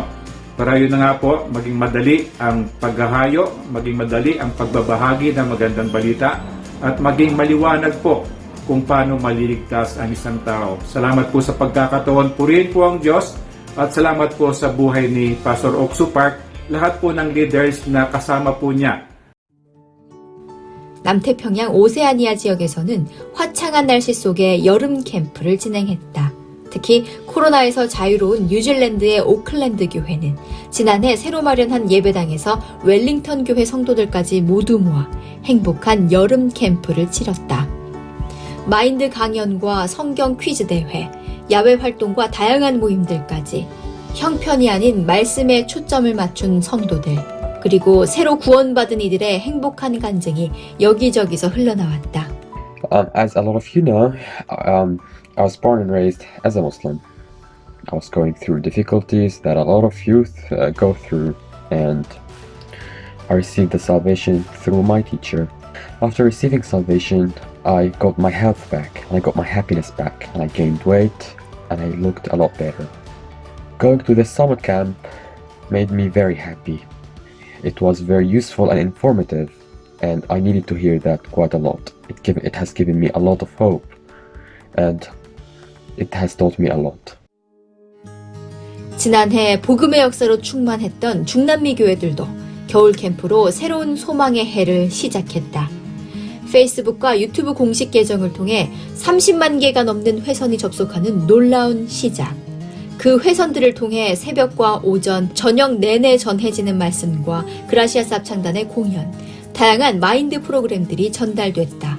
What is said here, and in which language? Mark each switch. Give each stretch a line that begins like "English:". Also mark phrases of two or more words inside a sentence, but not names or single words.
Filipino: Para yun na nga po, maging madali ang paghahayo, maging madali ang pagbabahagi ng magandang balita, at maging maliwanag po kung paano maliligtas ang isang tao. Salamat po sa pagkakataon. Purihin po ang Diyos. At salamat po sa buhay ni Pastor Oksu Park, lahat po ng leaders na kasama po niya.
Korean: 남태평양 오세아니아 지역에서는 화창한 날씨 속에 여름 캠프를 진행했다. 특히 코로나에서 자유로운 뉴질랜드의 오클랜드 교회는 지난해 새로 마련한 예배당에서 웰링턴 교회 성도들까지 모두 모아 행복한 여름 캠프를 치렀다. 마인드 강연과 성경 퀴즈 대회, 야외 활동과 다양한 모임들까지 형편이 아닌 말씀에 초점을 맞춘 성도들, 그리고 새로 구원받은 이들의 행복한 간증이 여기저기서 흘러나왔다.
English: As a lot of you know, I was born and raised as a Muslim. I was going through difficulties that a lot of youth go through, and I received the salvation through my teacher. After receiving salvation, I got my health back, and I got my happiness back, and I gained weight, and I looked a lot better. Going to the summer camp made me very happy. It was very useful and informative, and I needed to hear that quite a lot. It has given me a lot of hope, and it has taught me a lot.
Korean: 지난해 복음의 역사로 충만했던 중남미 교회들도 겨울 캠프로 새로운 소망의 해를 시작했다. 페이스북과 유튜브 공식 계정을 통해 30만 개가 넘는 회선이 접속하는 놀라운 시작. 그 회선들을 통해 새벽과 오전, 저녁 내내 전해지는 말씀과 그라시아스 합창단의 공연, 다양한 마인드 프로그램들이 전달됐다.